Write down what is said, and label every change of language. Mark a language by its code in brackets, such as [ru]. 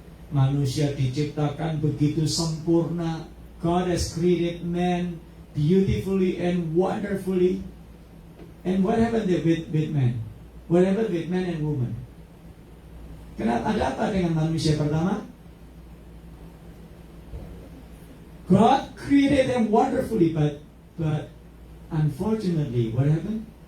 [id] Manusia diciptakan begitu sempurna. [en] God has created man beautifully and wonderfully. And what happened with man? What happened with man and woman? [id] Kenapa, ada apa dengan manusia pertama? [en] God created them wonderfully, but unfortunately, what happened?